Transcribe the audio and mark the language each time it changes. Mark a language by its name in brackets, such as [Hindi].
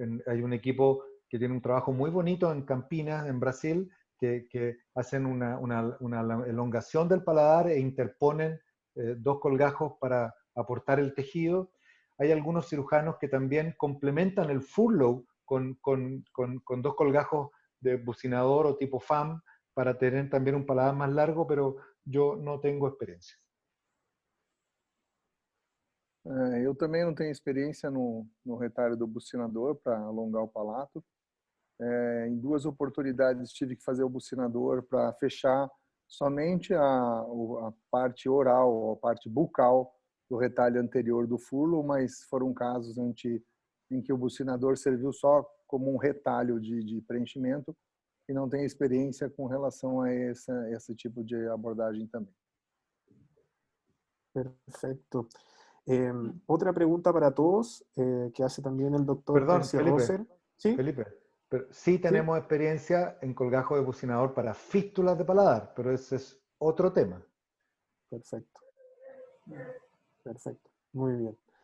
[Spanish] Hay un equipo que tiene un trabajo muy bonito en Campinas, en Brasil, que hacen una elongación del paladar e interponen 2 colgajos para aportar el tejido. Hay algunos cirujanos que también complementan el furlough con 2 colgajos de bucinador o tipo FAM para tener también un paladar más largo, pero yo no tengo experiencia. [Portuguese] Eu também não tenho experiência no retalho do bucinador para alongar o palato. Em 2 oportunidades tive que fazer o bucinador para fechar somente a parte oral, a parte bucal do retalho anterior do furlo, mas foram casos em que o bucinador serviu só como um retalho de preenchimento e não tenho experiência com relação a esse tipo de abordagem também. [Spanish] Perfecto. Otra pregunta para todos, que hace también el doctor Perdón, Percy Felipe. Rosser. ¿Sí? Felipe, pero sí tenemos experiencia en colgajo de bucinador para fístulas de paladar, pero ese es otro tema. Perfecto. Perfecto. Muy bien.